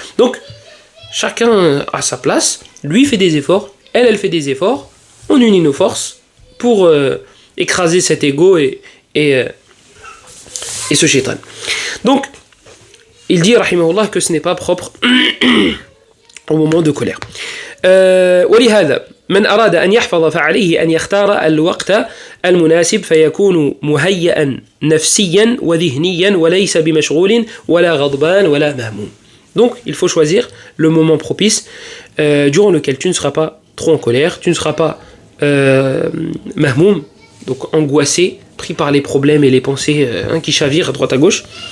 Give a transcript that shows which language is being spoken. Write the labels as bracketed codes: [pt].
[fr] Donc, chacun a sa place, lui fait des efforts, elle fait des efforts, on unit nos forces pour écraser cet ego et ce shaitan. Donc, il dit, rahimahullah, que ce n'est pas propre au moment de colère. [ar] ولهذا من أراد أن يحفظ فعليه أن يختار الوقت المناسب فيكون مهيئا نفسيا وذهنيا وليس بمشغول ولا غضبان ولا مهموم. [fr] Donc il faut choisir le moment propice durant lequel tu ne seras pas trop en colère, tu ne seras pas mahmoum, donc angoissé, pris par les problèmes et les pensées qui chavirent à droite à gauche.